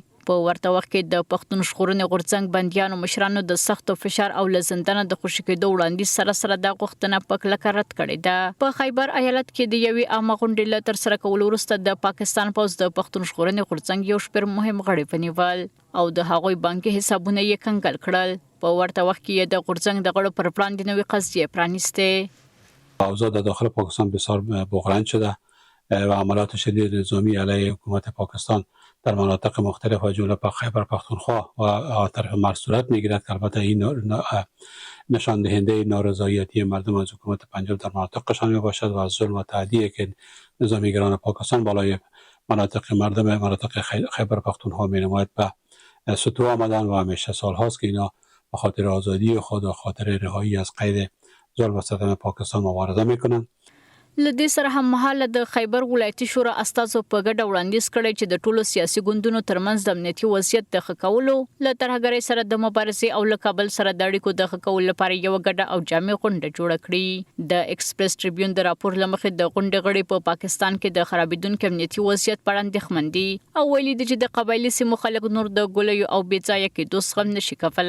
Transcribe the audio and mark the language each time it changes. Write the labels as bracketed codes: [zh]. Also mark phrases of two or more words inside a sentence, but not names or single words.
[ps] په ورته وخت کې د پښتون ژغورنې غورځنګ بندیانو مشرانو د سختو فشار او له زندانه د خوشي کېدو وړاندیز سره سره دا غوښتنه په کلکه رد کړې ده. په خیبر ایالت کې د یوې عامه غونډې له ترسره کولو وروسته د پاکستان پوځ د پښتون ژغورنې غورځنګ یو شمېر مهم غړي ونیول او د هغوی بانکي حسابونه یې کنګل کړل. په ورته وخت کې د غورځنګ د غړو پر وړاندې نوې قضیې پرانیستې. [fa] اوضاع در داخل پاکستان بسیار بحران شده و عملات شدید نظامی علیه حکومت پاکستان در مناطق مختلف و جمله خیبر پختونخوا و طرف مرز صورت میگیرد که البته این نشان دهنده نارضایتی مردم از حکومت پنجاب در مناطقشان می باشد و از ظلم و تعدیه که نظامیگران پاکستان بالای مناطق خیبر پختونخوا می نماید به سطوح آمدن و همیشه سال هاست که اینا به خاطر آزادی خود و خاطر رهایی از قید ظلم و ستم پاکستان مبارزه میکنند. [ps] له دې سره هم مهاله د خیبر ولایتي شورا استازو په ګډه وړاندیز کړی چې د ټولو سیاسي ګوندونو ترمنځ د امنیتي وضعیت د ښه کولو، له ترهګرۍ سره د مبارزې او له کابل سره د اړیکو د ښه کولو لپاره یوه ګډه او جامع غونډه جوړه کړي. د اکسپریس ټریبیون د راپور له مخې د غونډې غړي په پاکستان کې د خرابېدونکي امنیتي وضعیت په اړه اندېښمن دي او ویلي دي چې د قبایلي سیمو خلک نور د ګولیو او بې ځایه کېدو زغم نشي کولی.